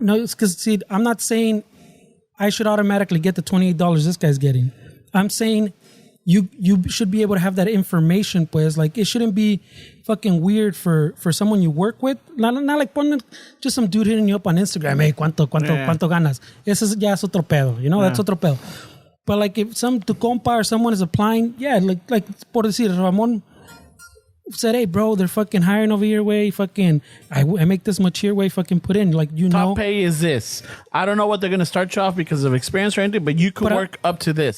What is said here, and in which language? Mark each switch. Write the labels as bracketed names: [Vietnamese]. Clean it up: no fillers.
[English] No, it's because I'm not saying I should automatically get the $28 this guy's getting. I'm saying you should be able to have that information, pues. Like, it shouldn't be fucking weird for someone you work with. Not like just some dude hitting you up on Instagram. [Spanish] Hey, ¿cuánto ganas? Eso ya es otro pedo. You know, that's otro pedo. [English] But like, if tu compa or someone is applying, like por decir, Ramon said, hey, bro, they're fucking hiring over here, way. Fucking, I make this much here, way. Fucking put in, like, you know. Top pay is this. I don't know what they're gonna start you off because of experience or anything, but you could work up to this.